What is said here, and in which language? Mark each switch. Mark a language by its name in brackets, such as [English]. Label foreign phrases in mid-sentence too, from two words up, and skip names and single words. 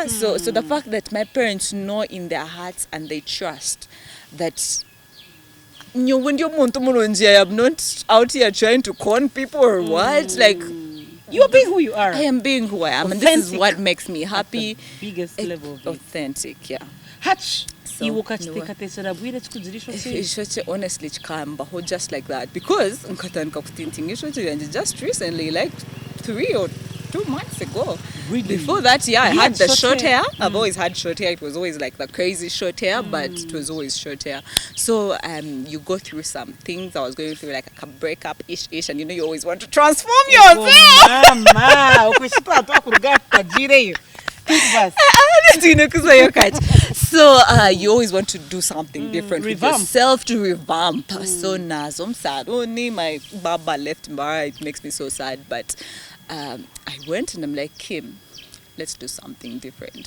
[English] So the fact that my parents know in their hearts and they trust that when you're I'm not out here trying to con people or what, like You're being who you are. I am being who I am, and this is Authentic. what makes me happy. Biggest level of it. Authentic, yeah. Hatch. So, [Nyankole] Iwoka no. chiteekatesera bwire kikuzirisho ki? [English] Ishoti honestly chikambaho just like that, because [Nyankole] nkatandika kuthinking ishoti yanje [English] just recently, like 3 or 2 months ago. Really? Before that, yeah, I You had the had short short hair. hair? I've always had short hair. It was always like the crazy short hair, but it was always short hair. So you go through some things. I was going through like a breakup ish, and you always want to transform yourself. [Nyankole] Mama, ukwishitwa kurugata jireyo. [English] So you always want to do something different with revamp. yourself, to revamp. So nazo I'm sad. Only my baba left Mbara. It makes me so sad. But I went and I'm like, Kim, let's do something different.